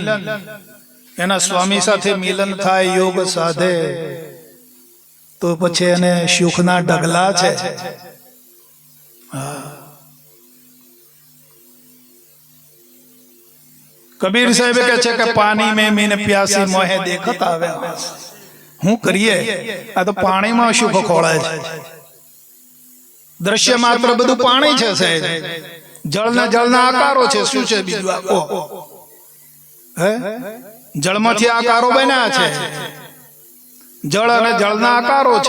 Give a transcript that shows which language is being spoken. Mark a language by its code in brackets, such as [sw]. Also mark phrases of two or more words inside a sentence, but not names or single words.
[gu] એના સ્વામી સાથે મિલન થાય, યોગ સાધે તો પછી એને સુખના ઢગલા છે. કબીર સાહેબ કહે છે કે પાણી [hi] में मीन प्यासी मोहे देखत आवे. [gu] હું કરીએ? આ તો પાણીમાં સુખ ખોળે છે. દ્રશ્ય માત્ર બધું પાણી છે સાહેબ. જળના આકારો છે. શું છે બીજું? આપો હે, જળમાંથી આકારો બન્યા છે. જળ અને જળના આકારો છે.